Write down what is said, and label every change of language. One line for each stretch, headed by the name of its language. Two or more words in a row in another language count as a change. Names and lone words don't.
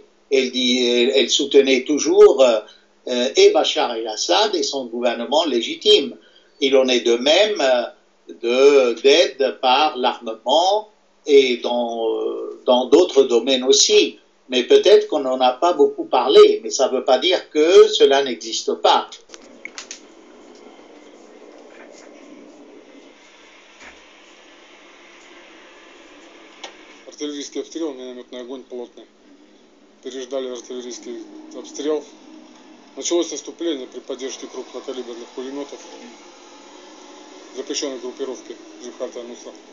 French: Elle soutenait toujours et Bachar el-Assad et son gouvernement légitime. Il en est de même d'aide par l'armement et dans d'autres domaines aussi. Mais peut-être qu'on n'en a pas beaucoup parlé, mais ça ne veut pas dire que cela n'existe pas.
Russian: Артиллерийский обстрел, минометный огонь плотный. Переждали артиллерийский обстрел. Началось наступление при поддержке крупнокалиберных пулеметов запрещенной группировки Джихад аль-Нусра.